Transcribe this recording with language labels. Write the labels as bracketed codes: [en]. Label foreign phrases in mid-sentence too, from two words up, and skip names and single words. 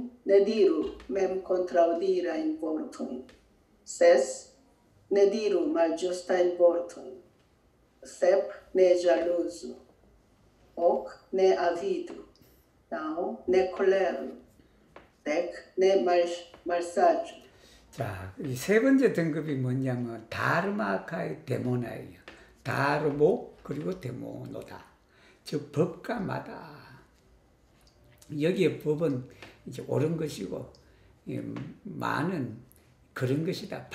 [eo] Ne diru mem kontraŭdirajn vortojn. 6. Ne diru malĝustajn vortojn. 7. Ne ĵaluzu. 8. Ne avidu. 9. Ne koleru. 10. Ne malsaĝu. [ko] 자, 이 세 번째 등급이 뭐냐면 다르마카의 데모나예요. 다르모 그리고 데모노다. 즉 법과 마다. 여기에 법은 이제 옳은 것이고 마는 그런 것이다.